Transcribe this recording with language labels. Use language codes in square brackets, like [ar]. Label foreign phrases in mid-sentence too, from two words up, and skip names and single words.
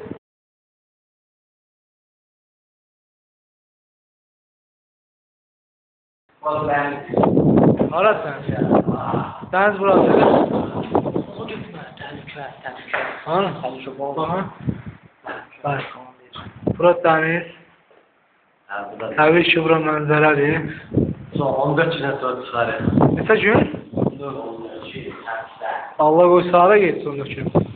[tr] Arasın. Deniz burası. Ana. Bak. Burası deniz. [az] Tabii ki bura mənzərədir. Son 14 gündən sonra çıxarır. Neçə gün? Allah qoy sağda getsin 14 gün.